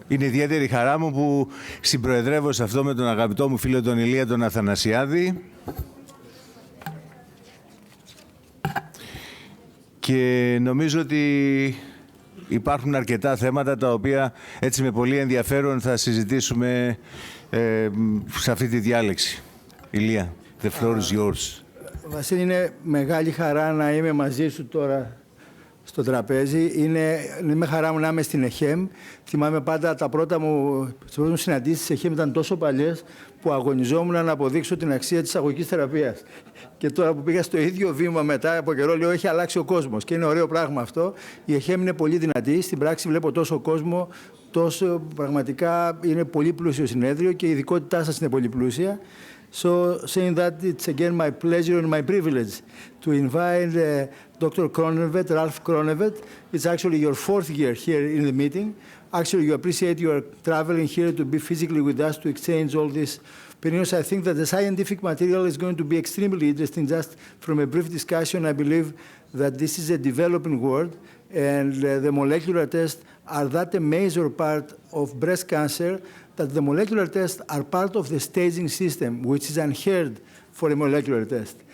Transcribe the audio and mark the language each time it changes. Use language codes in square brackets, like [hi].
[el] Είναι ιδιαίτερη χαρά μου που συμπροεδρεύω σε αυτό με τον αγαπητό μου φίλο τον Ηλία τον Αθανασιάδη. Και νομίζω ότι υπάρχουν αρκετά θέματα τα οποία έτσι με πολύ ενδιαφέρον θα συζητήσουμε σε αυτή τη διάλεξη. [en] Ηλία, the floor is yours. [el] Βασίλη, είναι μεγάλη χαρά να είμαι μαζί σου τώρα στο τραπέζι. Είναι χαρά μου να είμαι στην ΕΧΕΜ. Θυμάμαι πάντα τα πρώτα μου συναντήσεις της ΕΧΕΜ ήταν τόσο παλιές που αγωνιζόμουν να αποδείξω την αξία της αγωγικής θεραπείας. Και τώρα που πήγα στο ίδιο βήμα μετά από καιρό, λέω: έχει αλλάξει ο κόσμος. Και είναι ωραίο πράγμα αυτό. Η ΕΧΕΜ είναι πολύ δυνατή. Στην πράξη βλέπω τόσο κόσμο, τόσο πραγματικά είναι πολύ πλούσιο συνέδριο και η ειδικότητά σας είναι πολύ πλούσια. [en] So, saying that, it's again my pleasure and my privilege to invite Dr. Kronevet, Ralph Kronevet. It's actually your fourth year here in the meeting. Actually, you appreciate your traveling here to be physically with us to exchange all these opinions. I think that the scientific material is going to be extremely interesting. Just from a brief discussion, I believe that this is a developing world, and the molecular tests are that a major part of breast cancer that the molecular tests are part of the staging system, which is unheard for a molecular test.